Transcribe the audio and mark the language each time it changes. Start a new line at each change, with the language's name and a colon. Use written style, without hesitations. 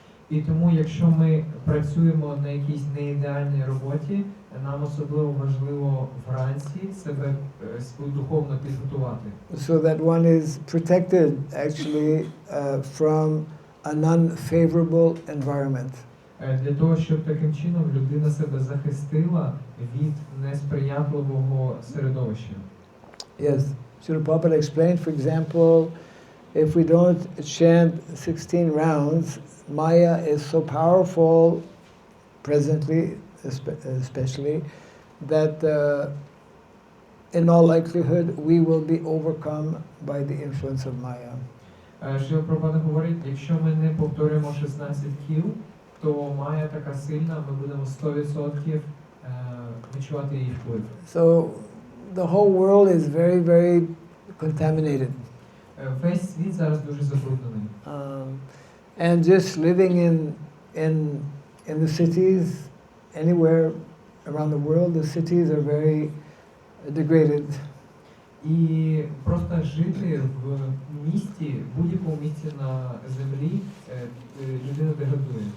Ukrainian: І тому, якщо ми працюємо на якійсь неідеальній роботі, нам особливо важливо вранці себе духовно підготувати.
English: So that one is protected actually from an unfavorable environment.
Ukrainian: Для того, щоб таким чином людина себе захистила від несприятливого середовища.
English: Yes, Srila Prabhupada explained, for example, if we don't chant 16 rounds, Maya is so powerful, presently especially, that in all likelihood we will be overcome by the influence of Maya.
Ukrainian: Шрила Прабхупада говорить, якщо ми не повторюємо 16 кіл, то Майя така сильна, ми будемо 100% відчувати її вплив.
English: So the whole world is very, very contaminated.
Ukrainian: Весь світ зараз дуже забруднений.
English: And just living in the cities, anywhere around the world, the cities are very degraded.
Ukrainian: І просто жити в місті, будь-якому місці на землі, людина деградує.